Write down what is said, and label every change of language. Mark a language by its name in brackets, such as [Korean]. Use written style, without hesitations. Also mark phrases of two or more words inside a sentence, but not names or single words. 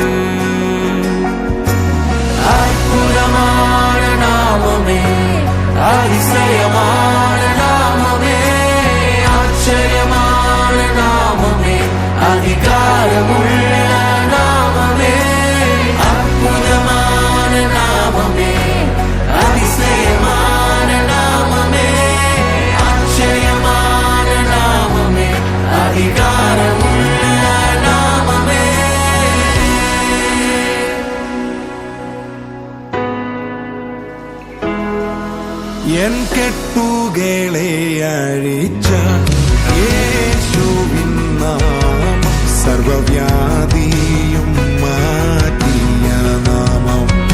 [Tamil] அற்புதமான நாமமே, அதிசயமான நாமமே, ஆச்சரியமான நாமமே, அதிகாரமுள்ள நாமமே. அற்புதமான நாமமே, அதிசயமான நாமமே, ஆச்சரியமான நாமமே, அதிகாரமுள்ள நாமமே. [Malayalam] എൻ കെട്ടുകളെ അഴിച്ച യേശുവിൻ നാമം. സർവവ്യാധിയും മാറ്റിയ നാമം.